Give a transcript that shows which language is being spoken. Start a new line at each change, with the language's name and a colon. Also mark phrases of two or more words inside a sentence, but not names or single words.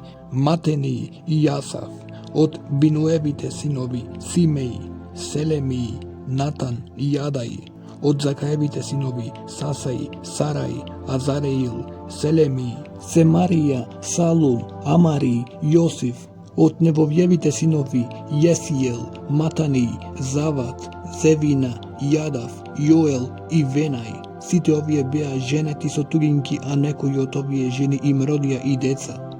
Macedonian: Матени и Јасав, од Бинуевите синови Симеј, Селеми, Натан и Јадај, од Закаевите синови Сасај, Сарај, Азареил, Селеми, Семарија, Салум, Амари, Јосиф, од Невовјевите синови Јесиел, Матани, Зават, Зевина, Јадав, Јоел и Венај. Сите овие беа женети со туѓинки, а некои од овие жени им родија и деца.